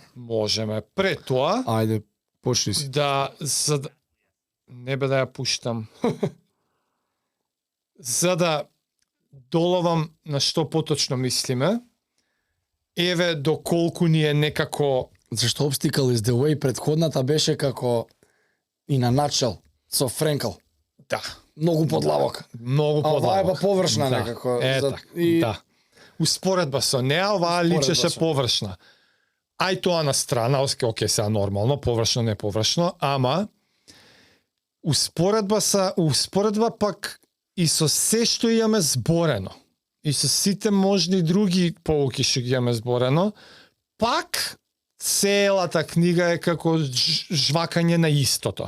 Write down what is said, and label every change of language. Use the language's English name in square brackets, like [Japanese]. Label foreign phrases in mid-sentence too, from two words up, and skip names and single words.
[Macedonian] Можеме. Пред тоа... Ајде, почни си. Не бе да ја пуштам. За да доловам на што поточно мислиме, еве доколку ни е некако... Зашто Obstacle is the way предходната беше како и на начал со Френкл. Да. Многу подлабока. А оваа е површна некако. Да. Успоредба со неа, оваа личеше површна. Ај тоа на страна, окей, сега нормално, површно, не површно, ама успоредба пак и со се што имаме зборено, и со сите можни други поуки што ги имаме зборено, пак целата книга е како жвакање на истото.